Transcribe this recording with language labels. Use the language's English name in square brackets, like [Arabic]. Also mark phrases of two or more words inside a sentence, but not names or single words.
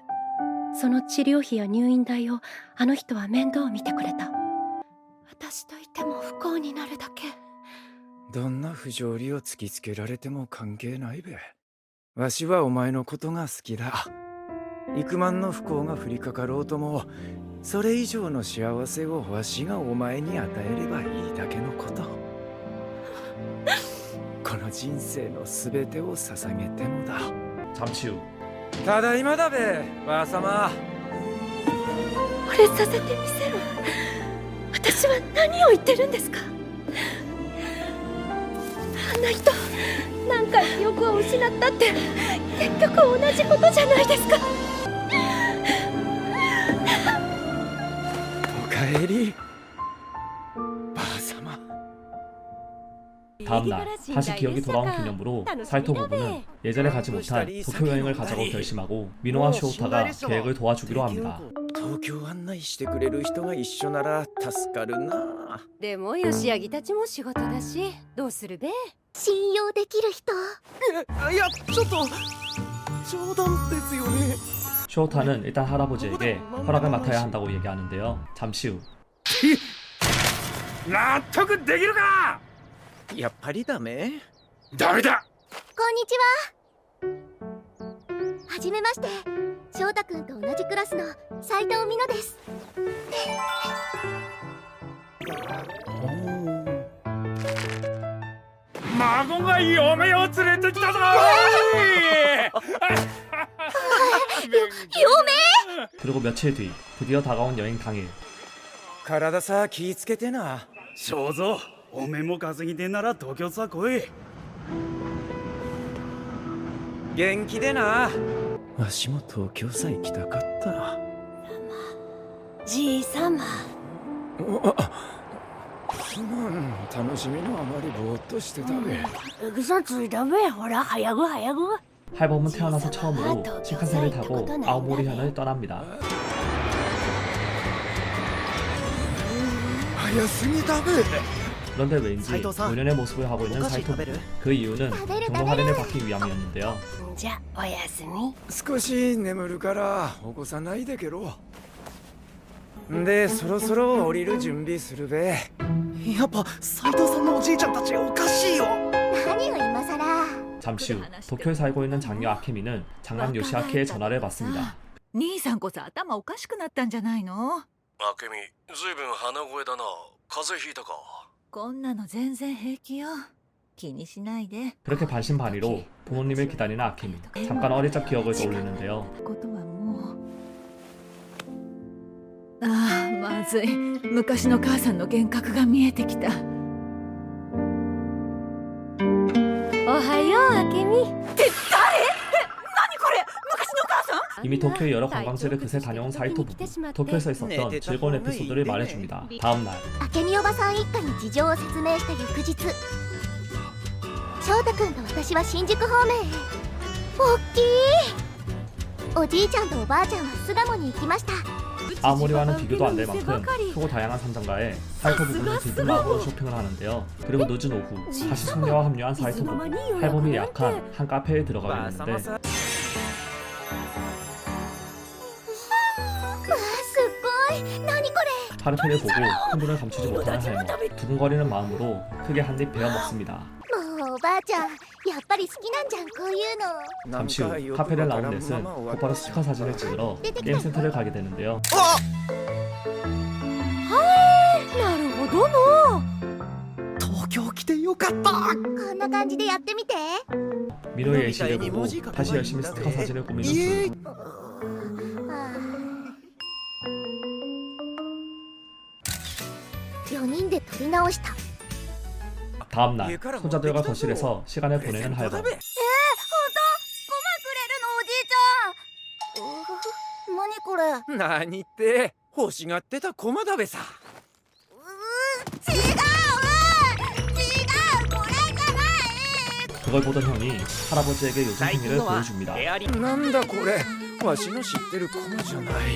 [Japanese] その治療費や入院代をあの人は面倒を見てくれた。私といても不幸になるだけ。どんな不条理を突きつけられても関係ないべ。わしはお前のことが好きだ。幾万の不幸が降りかかろうとも、それ以上の幸せをわしがお前に与えればいいだけのこと。この人生のすべてを捧げてもだ。 [Korean] 잠시 후 [Japanese] ただいまだべ、ばあさま。惚れさせてみせる。私は何を言ってるんですか。 あんな人、なんか記憶を失ったって結局同じことじゃないですか。おかえり、ばあさま。 [Korean] 다음 날 다시 기억이 돌아온 기념으로 사이토 부부는 예전에 가지 못한 도쿄 여행을 가자고 결심하고 민호와 쇼우타가 계획을 도와주기로 합니다. [Japanese] 東京案内してくれる人が一緒なら助かるな。でも吉柳たちも仕事だし、どうするべ。信用できる人。いや、ちょっと冗談ですよね。 [Korean] 쇼우타는 일단 할아버지에게 허락을 맡아야 한다고 얘기하는데요. 잠시 후 [Japanese] 納得できるか。やっぱりダメ？ダメだ。こんにちは。はじめまして。翔太くんと同じクラスの斉藤美乃です。孫が嫁を連れてきたぞ。嫁？ [Korean] 그리고 며칠 뒤 드디어 다가온 여행 당일 [Japanese] 体さ気ぃつけてな。正蔵、おめも稼ぎでなら東京さ来い。元気でな。わしも東京さ行きたかった。じいさま。すまん、楽しみのあまりぼーっとしてたべ。嘘ついたべ。ほら早く早く。 [Korean] 할멈은 태어나서 처음으로 신칸센을 타고 아오모리현을 떠납니다. [Japanese] 早すぎだべ。 [Korean] 그런데 왠지 노년의 모습을 하고 있는 사이토 부부. 그 이유는 경로 할인을 받기 위함이었는데요. [Japanese] じゃおやすみ。少し眠るから起こさないでけろ。で、そろそろ降りる準備するべ。やっぱ斉藤さんのおじいちゃんたちおかしいよ。何を今さら。 [Korean] 잠시 후 도쿄에 살고 있는 장녀 아케미는 장남 요시아키의 전화를 받습니다. [Japanese] 兄さんこそ頭おかしくなったんじゃないの？あけみ、ずいぶん鼻声だな。風邪ひいたか。こんなの全然平気よ。気にしないで。 [Korean] 그렇게 반신반의로 부모님을 기다리는 아케미. 잠깐 어릴 적 기억을 떠올리는데요. [Japanese] ことはもう。ああ、まずい。昔の母さんの幻覚が見えてきた。おはよう、あけみ。って誰？何これ？昔の母さん？ [Korean] 이미 도쿄의 여러 관광지를 그새 다녀온 사이토 부부. 도쿄에서 있었던 즐거운 에피소드를 말해줍니다. 다음 날 [Japanese] 明美おばさん一家に事情を説明した翌日、翔太くんと私は新宿方面へ。おっきい。おじいちゃんとおばあちゃんは巣鴨に行きました。 [Korean] 아오모리와는 비교도 안 될 만큼 크고 다양한 상점가에 사이토 부부는 들뜬마음으로 쇼핑을 하는데요. 그리고 늦은 오후 다시 숙녀와 합류한 사이토 부부. 할멈이 예약한 한 카페에 들어가게 되는데 파르페를 보고 흥분을 감추지 못하는 할멈. 두근거리는 마음으로 크게 한 입 베어 먹습니다. [Japanese] もうおばあちゃん、 やっぱり好きなんじゃんこういうの [Korean] 잠시 후 카페를 나온 넷은 곧바로 스티커 사진을 찍으러 게임 센터를 가게 되는데요. [Japanese] なるほどの東京来てよかったこんな感じでやってみて [Korean] 민호의 예시를 보고 다시 열심히 스티커 사진을 꾸미는 둘. [Japanese] 4 人で撮り直した [Korean] 다음날 손자들과 거실에서 시간을 보내는 할멈. [Japanese] 本当ごまくれるのおじいちゃん何これ何って欲しがってた駒だべさ。 [Korean] 그걸 보던 형이 할아버지에게 요즘 생일을 보여줍니다. [Japanese] なんだこれわしの知ってる駒じゃない。